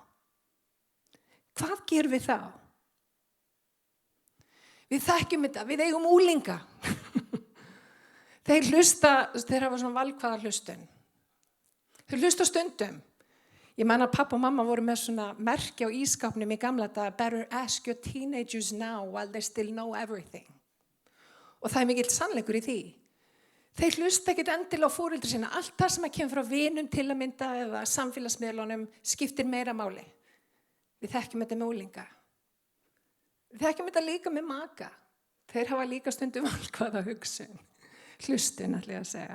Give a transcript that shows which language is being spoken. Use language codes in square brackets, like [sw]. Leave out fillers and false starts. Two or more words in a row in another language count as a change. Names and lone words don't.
[is] Hvað gerum við þá? Við þekkjum þetta, við eigum úlinga. Þeir hafa svona valkvæða hlustun. Þeir hlusta stundum. Ég man að pappa og mamma voru með svona merki á ískápnum í gamla daga, [en] better ask your teenagers now while they still know everything. [is] Og það mikill sannleikur í því. Þeir hlusta ekkert endilega á foreldra sína. Allt það sem kemur frá vinum til að mynda eða samfélagsmiðlunum skiptir meira máli. Við þekkjum þetta með úlinga. Við þekkjum þetta líka með maka. Þeir hafa líka stundum valkvæða hugsun. Hlustun, ætla ég að segja.